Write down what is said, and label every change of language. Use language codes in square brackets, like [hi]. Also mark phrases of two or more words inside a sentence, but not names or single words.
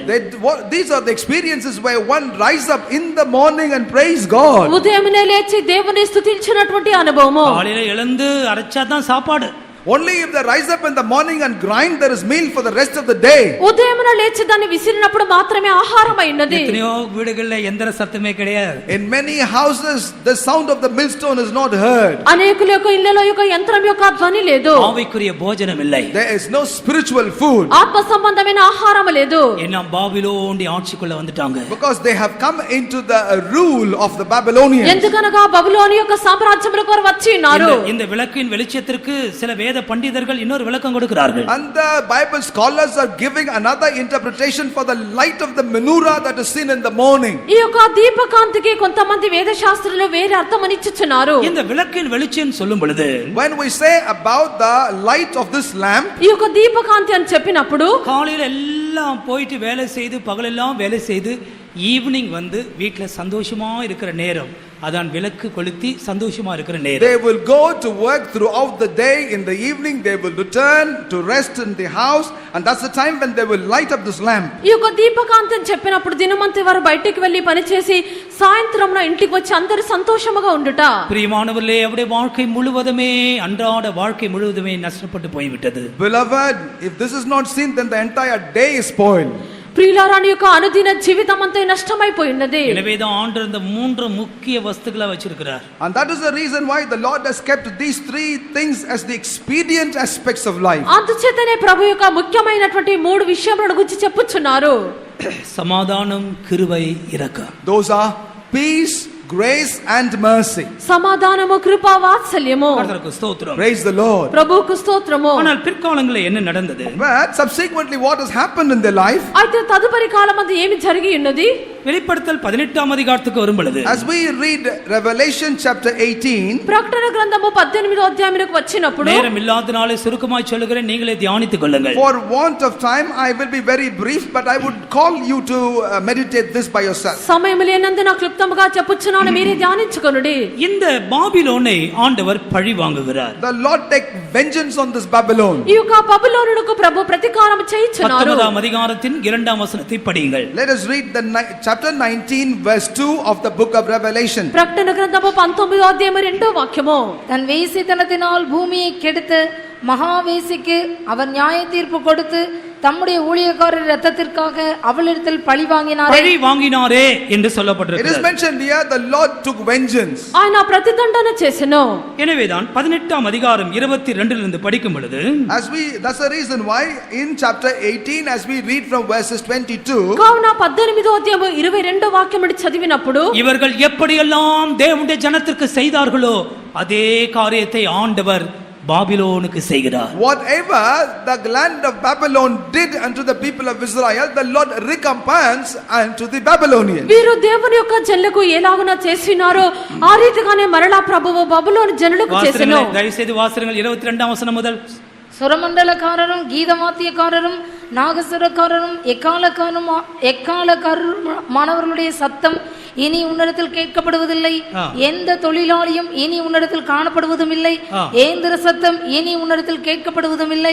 [en] These are the experiences where one rise up in the morning and praise God. [te] ఉదయమునే లేచి దేవుని స్తుతించినటువంటి అనుభవము. [ta] காலையில எழுந்து அரைச்சாதான் சாப்பாடு. [en] Only if they rise up in the morning and grind there is meal for the rest of the day. [te] ఉదయమున లేచి దాన్ని విసిరినప్పుడు మాత్రమే ఆహారం అయినది. [ta] எத்தனையோ வீடுகள்ல எந்திர சத்தமே கிடையாது. [en] In many houses the sound of the millstone is not heard. [te] అనేకుల యొక్క ఇళ్ళలో యొక్క యంత్రం యొక్క ధ్వని లేదు. [ta] ஆவிக்குரிய போஜனம் இல்லை. [en] There is no spiritual food. [te] ఆత్మ సంబంధమైన ఆహారం లేదు. [ta] என்ன பாபிலோனுடைய ஆட்சிக்குள்ள வந்துட்டாங்க. [en] Because they have come into the rule of the Babylonians. [te] ఎందుకనగా బబులోను యొక్క సామ్రాజ్యములకు వారు వచ్చి ఉన్నారు. [ta] இந்த విளக்கின் வெளிச்சத்திற்கு சில வேத பண்டிதர்கள் இன்னொரு விளக்கம் கொடுக்கிறார்கள். [en] And the Bible scholars are giving another interpretation for the light of the menorah that is seen in the morning. [te] ఈ యొక్క దీపకాంతికి కొంతమంది వేద శాస్త్రులు వేరే అర్థం ఇచ్చుచున్నారు. [ta] இந்த விளக்கின் வெளிச்சம் சொல்லும் பொழுது [en] When we say about the light of this lamp, [te] ఈ యొక్క దీపకాంతి అని చెప్పినప్పుడు [ta] காலையில எல்லாம் போயிட்டு வேலை செய்து பகலெல்லாம் வேலை செய்து ஈவினிங் வந்து வீட்ல சந்தோஷமா இருக்கிற நேரம் அதான் விளக்கு கொளுத்தி சந்தோஷமா இருக்கிற நேரம். [en] they will go to work throughout the day. In the evening they will return to rest in the house, and that's the time when they will light up this lamp. [te] ఈ యొక్క దీపకాంతి అని చెప్పినప్పుడు దినమంతా వారు బయటికి వెళ్లి పని చేసి సాయంత్రంలో ఇంటికి వచ్చి అందరూ సంతోషముగా ఉండుట. [ta] பிரியமானவர்களே, அவருடைய வாழ்க்கை முழுவதுமே அன்றாட வாழ்க்கை முழுவதுமே நஷ்டப்பட்டு போய்விட்டது. [en] Beloved, if this is not seen, then the entire day is spoiled. [te] ప్రియులారాని యొక్క అనుదిన జీవితం అంతా నష్టమైపోయినది. [ta] எனவேதான் ஆண்டவர் இந்த மூன்று முக்கிய வஸ்துக்களை வச்சிருக்கிறார். [en] And that is the reason why the Lord has kept these three things as the expedient aspects of life. [te] అందుచేతనే ప్రభు యొక్క ముఖ్యమైనటువంటి మూడు విషయములను గురించి చెప్పుచున్నారు. సమాధానం, [ta] கிருபை, இரக்கம். [en] Those are peace, grace and mercy. [te] సమాధానము, కృప, వాత్సల్యము. [ta] கர்த்தருக்கு ஸ்தோத்திரம். [en] Praise the Lord. [te] ప్రభువుకు స్తోత్రము. [ta] ஆனால் பிற்காலங்களில் என்ன நடந்தது? [en] But subsequently what has happened in their life? [te] అయితే తదుపరి కాలమందు ఏమి జరిగి ఉన్నది? [ta] வெளிப்படுத்தல் 18ஆம் அதிகாரத்துக்கு வரும் பொழுது [en] As we read Revelation chapter 18, [te] ప్రకటన గ్రంథము 18వ అధ్యాయమునకు వచ్చినప్పుడు [ta] நேரம் இல்லாதனாலே சுருக்கமாய் சொல்லுகிறேன், நீங்களே தியானித்துக் கொள்ளுங்கள். [en] for want of time I will be very brief, but I would call you to meditate this by yourself. [te] సమయం లేనందున క్లుప్తముగా చెప్పుచున్నాను, మీరే ధ్యానించుకొనుడి. [ta] இந்த பாபிலோனை ஆண்டவர் பழி வாங்குகிறார். [en] The Lord take vengeance on this Babylon. [te] ఈ యొక్క బబులోనునకు ప్రభు ప్రతీకారం చేయుచున్నారు. [ta] 19ஆம் அதிகாரத்தின் 2ஆம் வசனத்தை படியுங்கள். [en] Let us read the chapter 19 verse 2 of the book of Revelation. [te] ప్రకటన గ్రంథము 19వ అధ్యాయము 2వ వాక్యము. [ta] தன் வேசித்தனத்தினால் பூமியை கெடுத்து மகாவேசிக்கு அவர் நியாய தீர்ப்பு கொடுத்து தம்முடைய ஊழியக்காரர் இரத்தத்திற்காக அவளிடத்தில் பழி வாங்கினாரே. பழி வாங்கினாரே என்று [en] It is [ta] சொல்லப்பட்டிருக்கிறது. [en] mentioned here, the Lord took vengeance. [te] ఆయన ప్రతిదండన చేసెను. [ta] எனவேதான் 18ஆம் அதிகாரம் 22 படிக்கும் பொழுது [en] That's the reason why in chapter 18, as we read from verses 22, [te] కావున 18వ అధ్యాయం 22వ వాక్యం చదివినప్పుడు [ta] இவர்கள் எப்படியெல்லாம் தேவனுடைய ஜனத்திற்கு செய்தார்களோ அதே காரியத்தை ஆண்டவர் பாபிலோனுக்கு செய்கிறார். [en] whatever the land of Babylon did unto the people of Israel, the Lord recompense unto the Babylonians. [te] వీరు దేవుని యొక్క జనులకు ఎలాగున చేసినారో ఆ రీతిగానే మరలా ప్రభువు బబులోను జనులకు చేసెను. [ta] தயவுசெய்து வாசிருங்கள் 22ஆம் வசனம் முதல். சுரமண்டலக்காரரும் கீதவாத்தியக்காரரும் நாகசுரக்காரரும் எக்காலக்காரருமானவர்களுடைய சத்தம் இனி உன்னிடத்தில் கேட்கப்படுவதில்லை. எந்த தொழிலாளியும் இனி உன்னிடத்தில் காணப்படுவதும் இல்லை. ஏந்திர சத்தம் இனி உன்னிடத்தில் கேட்கப்படுவதும் இல்லை.